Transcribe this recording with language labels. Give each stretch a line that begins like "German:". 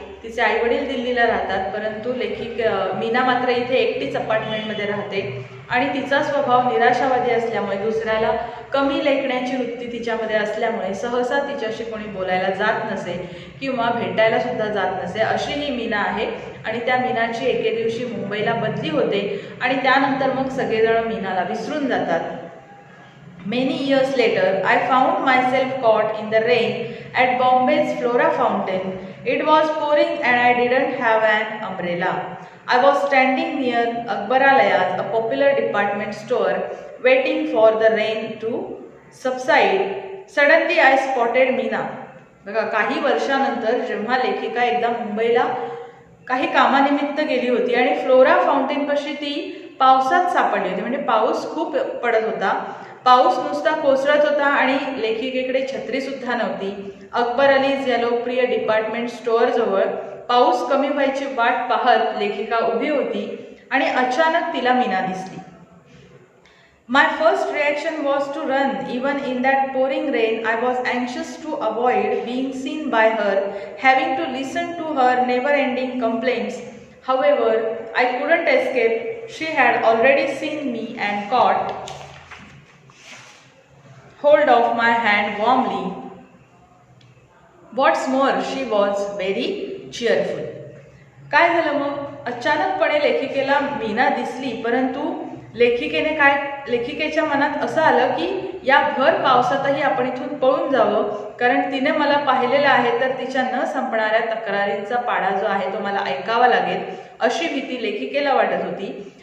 Marathi: तिचे आईवडील दिल्लीला राहतात, परंतु मीना मात्र इथे एकटीच अपार्टमेंटमध्ये राहते आणि तिचा स्वभाव निराशावादी असल्यामुळे, दुसऱ्याला कमी लेखण्याची वृत्ती तिच्यामध्ये असल्यामुळे सहसा तिच्याशी कोणी बोलायला जात नसे किंवा भेटायला सुद्धा जात नसे, अशी ही मीना आहे. आणि त्या मीनाची एके दिवशी मुंबईला बदली होते आणि त्यानंतर मग सगळेजण मीनाला विसरून जातात.
English: Many years later, I found myself caught in the rain at Bombay's Flora Fountain. It was pouring and I didn't have an umbrella. I was standing near Akbaralayas, a popular department store, waiting for the rain to subside. Suddenly I spotted Meena.
Marathi: बघा, काही वर्षानंतर जेव्हा लेखिका एकदा मुंबईला काही कामानिमित्त गेली होती आणि फ्लोरा फाउंटेनपाशी ती पावसात सापडली होती. म्हणजे पाऊस खूप पडत होता, पाऊस नुसता कोसळत होता आणि लेखिकेकडे छत्री सुद्धा नव्हती. अकबर अलीज या लोकप्रिय डिपार्टमेंट स्टोअर जवळ पाऊस कमी व्हायची वाट पाहत लेखिका उभी होती आणि अचानक तिला मीना दिसली.
English: My first reaction was to run. Even in that pouring rain, I was anxious to avoid being seen by her, having to listen to her never-ending complaints. However, I couldn't escape. She had already seen me and caught hold of my hand warmly. What's more, she was very cheerful.
Marathi: काय झालं मग? अचानकपणे लेखिकेला मीना दिसली, परंतु लेखिकेच्या मनात असं आलं की या भर पावसातही आपण इथून पळून जावं, कारण तिने मला पाहिलेलं आहे तर तिच्या न संपणाऱ्या तक्रारींचा पाडा जो आहे तो मला ऐकावा लागेल, अशी भीती लेखिकेला वाटत होती.